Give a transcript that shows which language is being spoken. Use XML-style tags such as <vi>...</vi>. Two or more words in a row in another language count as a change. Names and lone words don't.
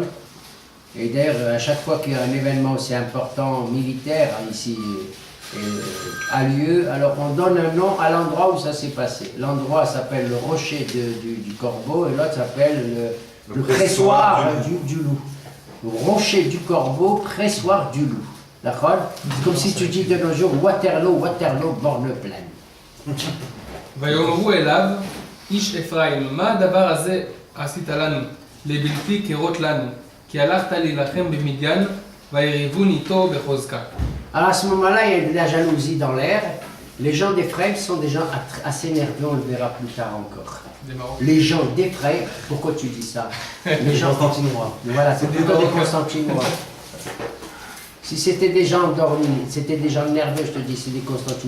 <fr>Et d'ailleurs, à chaque fois qu'il y a un événement aussi important militaire ici a lieu, alors on donne un nom à l'endroit où ça s'est passé. L'endroit s'appelle le rocher du corbeau et l'autre s'appelle le pressoir du loup. Le rocher du corbeau, pressoir du loup. D'accord? C'est comme si tu dis de nos jours Waterloo, borne pleine.</fr> <he>ויאמרו אליו, איש אפרים, מה הדבר הזה עשית לנו, לבלתי כרות לנו, כי הלכת להילחם במדיין, ויריבון איתו בחוזקה.</he> <fr>Alors à ce moment-là, il y a de la jalousie dans l'air. Les gens d'Ephraïm sont des gens assez nerveux, on le verra plus tard encore. Les gens d'Ephraïm, pourquoi tu dis ça? Les gens Constantinois. Voilà, c'est plutôt des Constantinois. Si c'était des gens endormis, c'était des gens nerveux, je te dis, c'est des Constantinois.</fr>